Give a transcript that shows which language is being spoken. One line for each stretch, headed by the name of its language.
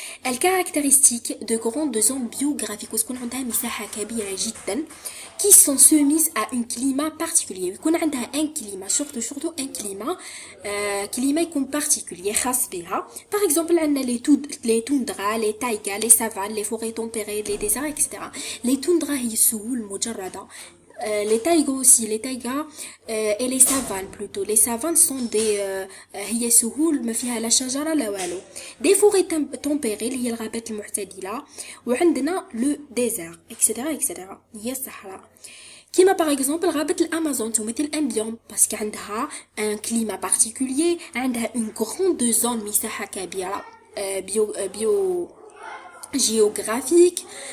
French: الكارactéristiques de grandes zones biographiques
Arabic: وتكون عندها مساحة كبيرة جدا
French: qui sont soumises à un climat particulier. يكون عندها un climat surtout un climat climat يكون particulier خاص بها. Par exemple عندنا les toundras, les taïgas, les savanes, les forêts tempérées, les déserts, etc.
Arabic: Les toundras هي سهول مجردة.
French: Les taïgas aussi, les taïgas et les savanes plutôt.
Arabic: Les savanes sont des هي سهول ما فيها لا شجرة لا والو. Des forêts tempérées اللي هي الغابات المعتدلة. وعندنا le désert, etc. هي الصحراء. كيما par exemple غابة الأمازون تمثل un biome parce qu'عندها
French: un climat particulier,
Arabic: عندها
French: une grande zone
Arabic: مساحة كبيرة bio géographique.